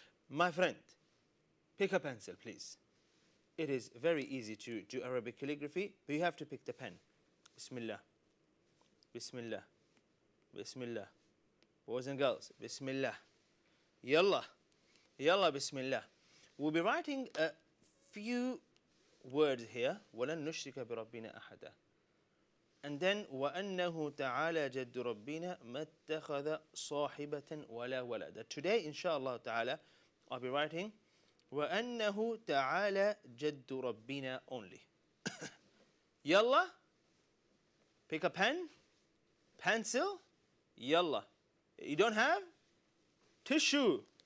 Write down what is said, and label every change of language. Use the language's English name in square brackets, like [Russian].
[English] My friend, pick a pencil, please. It is very easy to do Arabic calligraphy, but you have to pick the pen. Bismillah. Bismillah. Bismillah. Boys and girls, Bismillah. Yallah. Yallah, Bismillah. We'll be writing a few words here. [Arabic] وَلَن نُشْرِكَ بِرَبِّنَا أَحَدًا. [English] And then [Arabic] وَأَنَّهُ تَعَالَى جَدُّ رَبِّنَا مَا اتَّخَذَ صَاحِبَةً وَلَا وَلَدًا. [English] Today, inshallah ta'ala, I'll be writing [Arabic] وَأَنَّهُ تَعَالَى جَدُّ رَبِّنَا [English] only. Yallah. Pick a pen, pencil. Yallah. You don't have? Tissue.